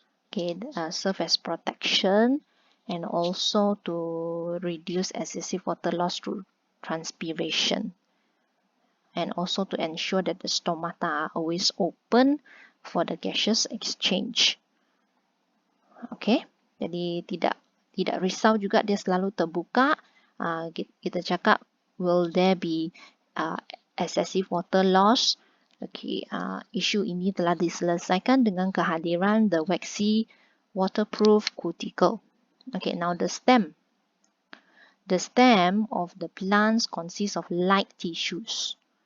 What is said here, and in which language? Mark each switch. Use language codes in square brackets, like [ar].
[en] Okay, serve as protection and also to reduce excessive water loss through transpiration. And also to ensure that the stomata are always open for the gaseous exchange. [ms] Okay, jadi tidak risau juga dia selalu terbuka. Kita cakap, [en] will there be excessive water loss? Okay, [ms] isu ini telah diselesaikan dengan kehadiran [en] the waxy waterproof cuticle. Okay, now the stem. The stem of the plants consists of light tissues.